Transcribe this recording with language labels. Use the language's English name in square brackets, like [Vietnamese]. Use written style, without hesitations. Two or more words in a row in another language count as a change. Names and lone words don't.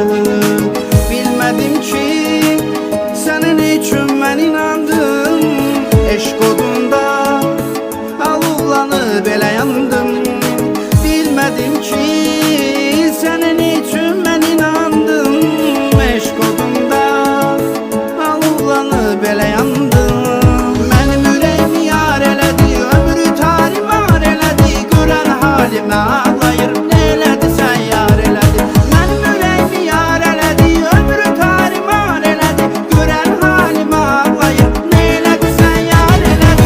[Turkish] Bilmedim ki senin için ben inandım, [Azerbaijani] eşk odunda alovlanıp elə yandım. [Turkish] Bilmedim ki senin için ben inandım, [Azerbaijani] eşk odunda alovlanıp elə yandım. Mənim ürəyimi yar elədi, ömrü tarimar elədi, görən halimə ağlayır, nə elədi sən yar elədi. Mənim ürəyimi yar elədi, ömrü tarimar elədi, görən halimə ağlayır, nə elədi sən yar elədi.